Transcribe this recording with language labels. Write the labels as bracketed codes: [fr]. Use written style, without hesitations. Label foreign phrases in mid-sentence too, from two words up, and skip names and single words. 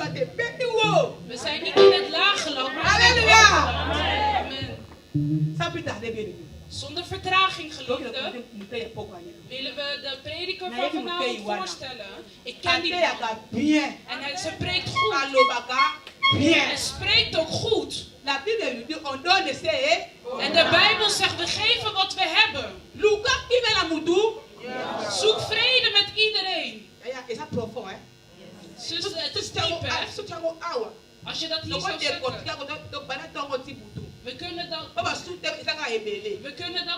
[nl] We zijn niet in het lage land, maar Halleluja. Amen. [fr] Sans plus tarder, bien aimé. [nl] Zonder vertraging, [fr] Donc, [nl] geliefde, willen we de prediker van vanavond voorstellen. Ik ken die man. [fr] bien. [nl] En ze spreekt goed. [fr] Bien. [nl] Hij spreekt ook goed. [fr] La Bible nous dit on donne c'est [nl] En de Bijbel zegt, we geven wat we hebben. Luka qui met la mutu. Zoek vrede met iedereen. Ja, is dat profond hè? Dus het is diep, hè? Als je dat hier zou zeggen. We kunnen dat op